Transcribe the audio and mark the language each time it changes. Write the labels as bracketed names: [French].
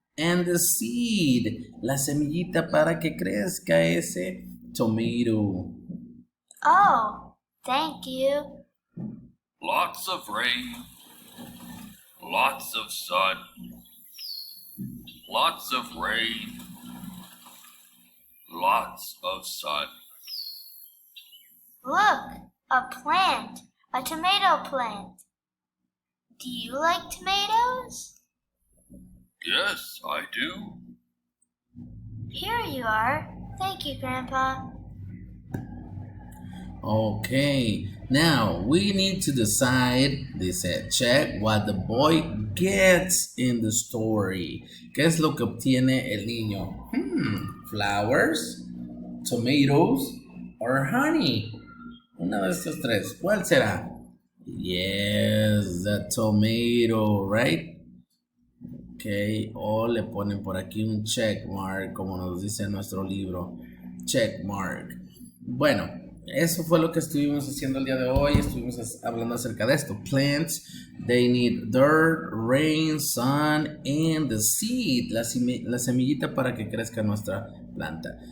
[English] And the seed, [Spanish] la semillita para que crezca ese tomato. [English] Oh, thank you. Lots of rain, lots of sun, lots of rain, lots of sun. Look, a plant, a tomato plant. Do you like tomatoes? Yes, I do. Here you are. Thank you, Grandpa. Okay, now we need to decide, [Spanish] dice, [English] check what the boy gets in the story. [Spanish] ¿Qué es lo que obtiene el niño? [English] Flowers, tomatoes, or honey. [Spanish] Uno de estos tres. ¿Cuál será? [English] Yes, the tomato, right? [Spanish] Ok, o le ponen por aquí un check mark, como nos dice en nuestro libro. Check mark. Bueno, eso fue lo que estuvimos haciendo el día de hoy. Estuvimos hablando acerca de esto. [English] Plants, they need dirt, rain, sun, and the seed. [Spanish] La semillita para que crezca nuestra planta.